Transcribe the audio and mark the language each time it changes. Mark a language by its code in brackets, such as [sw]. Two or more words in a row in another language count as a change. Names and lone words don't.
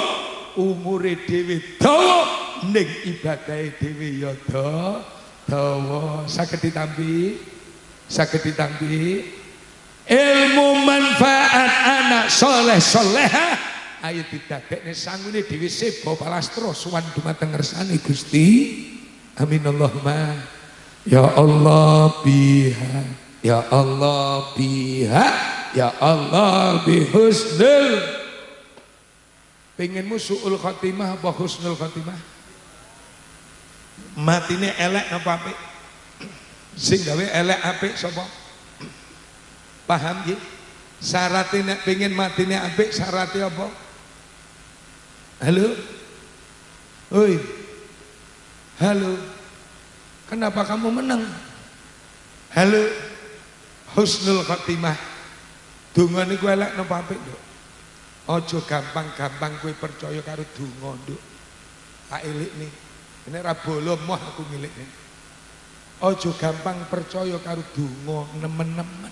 [jv] Umure dhewe dawa, ning ibadahe dhewe ya dawa. Saged ditampi? Saged ditampi? Ilmu manfaat anak soleh-soleha ayo didadekne sanggune dhewe sebo palastra suwan dumateng ngersane Gusti. [ar] آمين اللهم. يا الله بها، يا الله بها، يا الله بحسن. [jv] Pengenmu [ar] سوء الخاتمة [jv] apa [ar] حسن الخاتمة? [jv] Matine elek apa apik? Sing gawe elek apik sapa? Paham nggih? Syaratnya nek pengen matine apik syaratnya apa? Halo? Oi. [id] Halo. Kenapa kamu menang? Halo. [ar] حسن الخاتمة. [jv] Donga niku elek napa apik, Nduk? Aja gampang-gampang kowe percaya karo donga, Nduk. Tak elikne. Nek ra bolo moh aku ngilikne. Aja gampang percaya karo donga nemen-nemen.